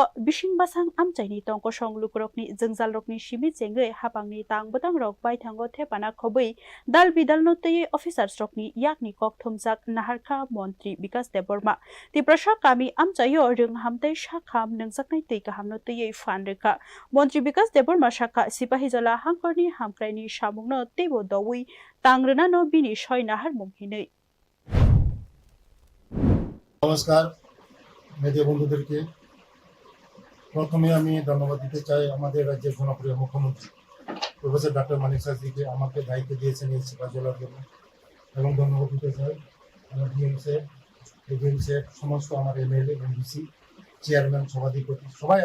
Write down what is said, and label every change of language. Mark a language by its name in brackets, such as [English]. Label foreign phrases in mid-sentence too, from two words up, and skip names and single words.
[Kok Borok] bising basang amchaini tongko songlukurokni jengjalrokni simi chengei hapangni tangbotang rok baithango thepana khobui dal bidalno tei officers rokni yakni kokthomjak naharkha Montri Bikas Deborma tiprasha kami amchayo rung hamtei shakham nungjaknai tei kahamno tei fanrekha Montri Bikas Deborma shakha Sipahijala hangkorni hamkraini samungno tebo dowui tangrunano bini soy nahar mumhinei [Bangla] নমস্কার মেডিয়া বন্ধুদেরকে প্রথমে আমি ধন্যবাদ দিতে চাই আমাদের রাজ্যের জনপ্রিয় মুখ্যমন্ত্রী প্রফেসর ডক্টর মানিক সাহাজিকে আমাকে দায়িত্ব দিয়েছেন এই সিপাহীজলার জন্য এবং ধন্যবাদ দিতে চাই আমার ডিএমসের সমস্ত আমার [English] MLA MDC chairman [Bangla] সভাধিপতি সবাই